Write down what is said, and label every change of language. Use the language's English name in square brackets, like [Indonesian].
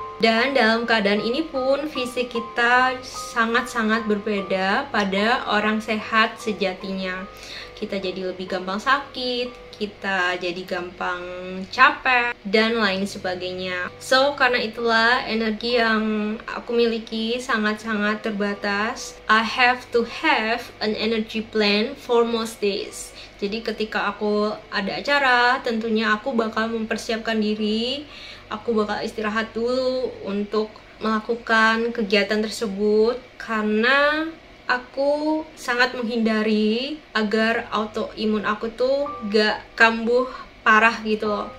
[Indonesian] Dan dalam keadaan ini pun fisik kita sangat-sangat berbeda pada orang sehat sejatinya. Kita jadi lebih gampang sakit, kita jadi gampang capek, dan lain sebagainya. So, karena itulah energi yang aku miliki sangat-sangat terbatas. [English] I have to have an energy plan for most days. [Indonesian] Jadi ketika aku ada acara, tentunya aku bakal mempersiapkan diri, aku bakal istirahat dulu untuk melakukan kegiatan tersebut karena aku sangat menghindari agar autoimun aku tuh gak kambuh parah gitu loh.